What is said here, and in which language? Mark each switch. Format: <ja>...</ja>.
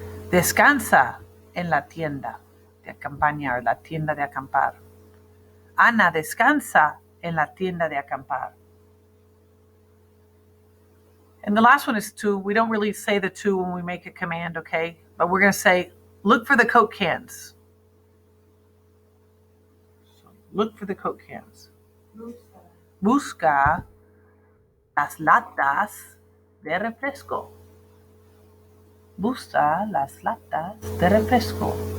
<es>Descansa en la tienda de campaña o la tienda de acampar. Ana, descansa en la tienda de acampar.</es> <en>And the last one is to. We don't really say the to when we make a command, okay? But we're going to say, look for the Coke cans. So look for the Coke cans.</en> <es>Busca las latas de refresco. Busca las latas de refresco.</es>